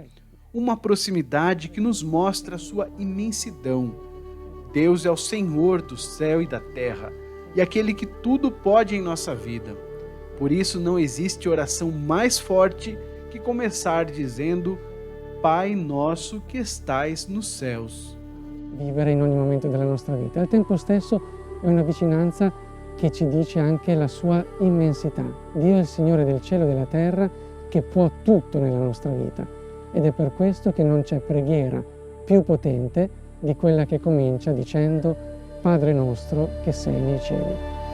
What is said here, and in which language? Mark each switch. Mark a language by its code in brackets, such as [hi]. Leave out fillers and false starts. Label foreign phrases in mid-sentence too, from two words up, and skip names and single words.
[pt] Uma proximidade que nos mostra a sua imensidão. Deus é o Senhor do céu e da terra, e aquele que tudo pode em nossa vida. Por isso não existe oração mais forte que começar dizendo: Pai nosso que estais nos céus. [it] Vivere in ogni momento della nostra vita. Al tempo stesso è una vicinanza che ci dice anche la sua immensità. Dio è il Signore del cielo e della terra che può tutto nella nostra vita. Ed è per questo che non c'è preghiera più potente di quella che comincia dicendo Padre nostro che sei nei cieli.